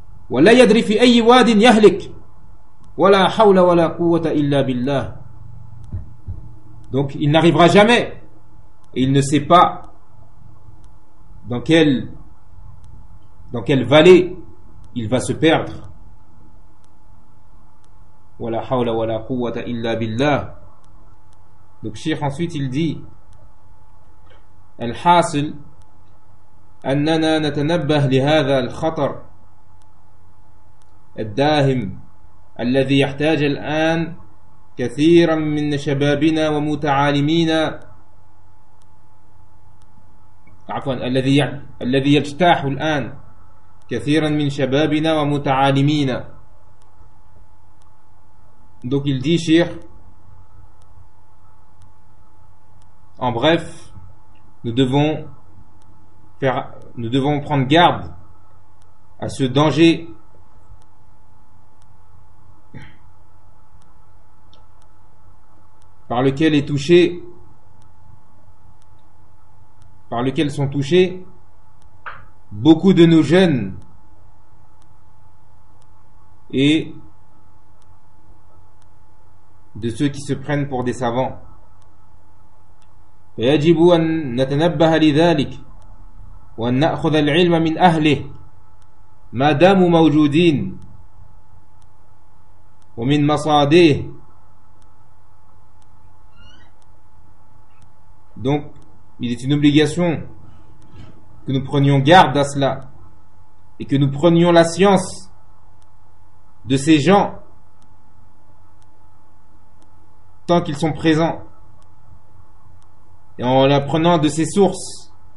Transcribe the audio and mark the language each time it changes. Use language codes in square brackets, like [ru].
[ar] ولا يدري في أي واد يهلك ولا حول ولا قوة إلا بالله. [fr] Donc il n'arrivera jamais et il ne sait pas dans quelle vallée il va se perdre. [ar] ولا حول ولا قوة إلا بالله. [fr] Donc Cheikh ensuite il dit [ar] الحاصل أننا نتنبه لهذا الخطر الداهم الذي يحتاج الآن كثيرا من شبابنا ومتعالمينا عفوا الذي يجتاح الآن كثيرا من شبابنا ومتعالمينا. [fr] Donc il dit Cheikh, en bref, nous devons prendre garde à ce danger par lequel sont touchés beaucoup de nos jeunes et de ceux qui se prennent pour des savants. [ar] فيجب أن نتنبه لذلك وأن نأخذ العلم من أهله ما داموا موجودين ومن مصادره. [fr] Donc il est une obligation que nous prenions garde à cela et que nous prenions la science de ces gens tant qu'ils sont présents, et en la prenant de ses sources.